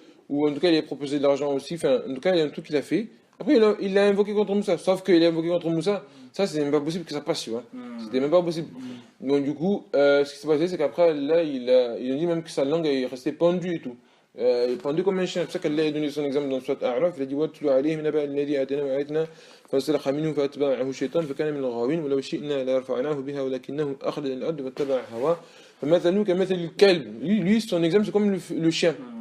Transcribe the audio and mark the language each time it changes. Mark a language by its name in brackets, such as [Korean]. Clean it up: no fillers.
[French] Ou en tout cas, il avait proposé de l'argent aussi. Enfin, en tout cas, il y a un truc qu'il a fait. Après, il l'a invoqué contre Moussa. Sauf qu'il a invoqué contre Moussa. Ça, c'est même pas possible que ça passe, tu vois. C'était même pas possible. Donc, du coup, ce qui s'est passé, c'est qu'après, là, il a dit même que sa langue est restée pendue et tout. Il est pendu comme un chien. C'est pour ça qu'Allah a donné son exemple dans le Surat A'raf. Il a dit [Arabic] وَاتْلُ عَلَيْهِمْ نَبَأَ الَّذِي آتَيْنَاهُ آيَاتِنَا فَانسَلَخَ مِنْهُ فَأَتْبَعَهُ الشَّيْطَانُ فَكَانَ مِنَ الْغَاوِينَ وَلَوْ شِئْنَا لَرَفَعْنَاهُ بِهَا وَلَكِنَّهُ أَخْلَدَ إِلَى الْأَرْضِ وَاتَّبَعَ هَوَاهُ فَمَثَلُهُ كَمَثَلِ الْكَلْبِ. [French] Lui, son exemple, c'est comme le chien.